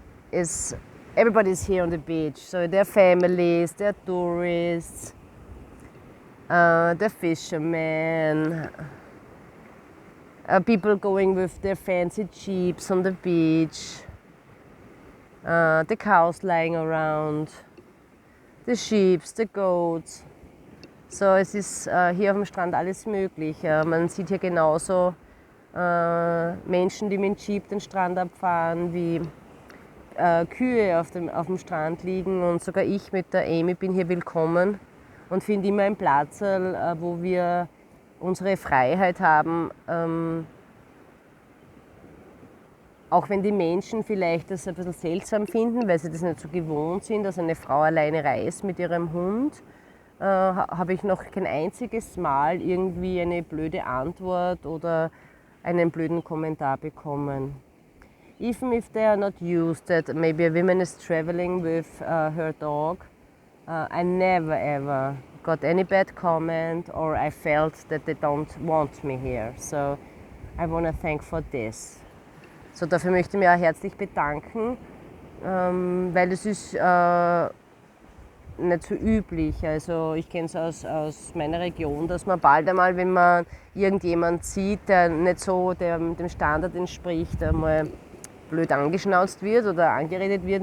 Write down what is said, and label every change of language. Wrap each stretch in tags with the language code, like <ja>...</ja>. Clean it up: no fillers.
<en>Everybody's here on the beach, so they're families, they're tourists, they're fishermen. People going with their fancy jeeps on the beach, the cows lying around, the sheep, the goats.</en> <de>So es ist hier auf dem Strand alles möglich. Man sieht hier genauso Menschen, die mit dem Jeep den Strand abfahren, wie Kühe auf dem Strand liegen. Und sogar ich mit der Amy bin hier willkommen und finde immer einen Platz, wo wir unsere Freiheit haben, auch wenn die Menschen vielleicht das ein bisschen seltsam finden, weil sie das nicht so gewohnt sind, dass eine Frau alleine reist mit ihrem Hund, habe ich noch kein einziges Mal irgendwie eine blöde Antwort oder einen blöden Kommentar bekommen.</de> <en>Even if they are not used that maybe a woman is traveling with her dog, I never ever got any bad comment or I felt that they don't want me here. So I want to thank for this.</en> <de>So dafür möchte ich mich auch herzlich bedanken, weil es ist nicht so üblich. Also ich kenne es aus meiner Region, dass man bald einmal, wenn man irgendjemand sieht, der nicht so dem Standard entspricht, einmal blöd angeschnauzt wird oder angeredet wird.</de>